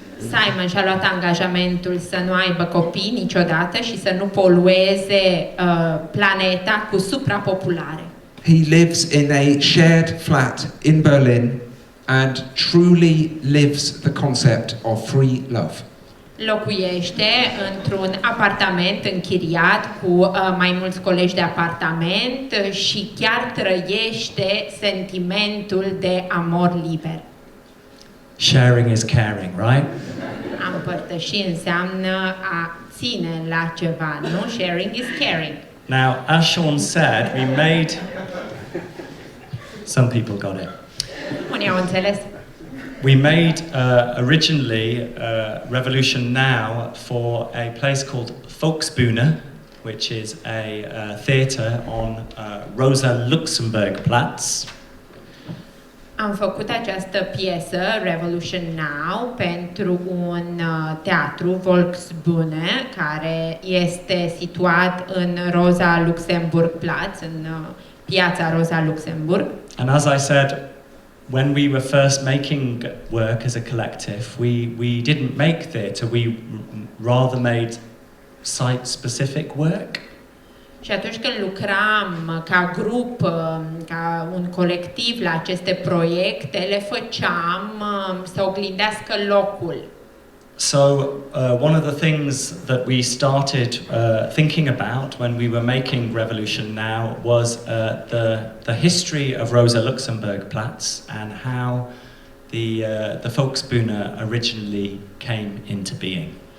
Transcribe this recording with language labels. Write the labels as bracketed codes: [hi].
[ro] Simon și-a luat angajamentul să nu aibă copii niciodată și să nu polueze planeta cu suprapopulare. [en] He lives in a shared flat in Berlin and truly lives the concept of free love. [ro] Locuiește într-un apartament închiriat cu mai mulți colegi de apartament și chiar trăiește sentimentul de amor liber. [en] Sharing is caring, right? [ro] A împărtăși înseamnă a ține la ceva, nu? [en] Sharing is caring. Now, as Sean said, we made... Some people got it. [ro] Unii au înțeles. [en] We made originally Revolution Now for a place called Volksbühne, which is a theatre on Rosa Luxemburg Platz. [ro] Am făcut această piesă, Revolution Now, pentru un teatru, Volksbühne, care este situat în Rosa Luxemburg Platz, în piața Rosa Luxemburg. [en] And as I said, when we were first making work as a collective, we didn't make theatre, we rather made site-specific work. [ro] Și atunci când lucram ca grup, ca un colectiv la aceste proiecte, le făceam să oglindească locul. [en] So one of the things that we started thinking about when we were making Revolution Now was the history of Rosa Luxemburg Platz and how the Volksbühne originally came into being.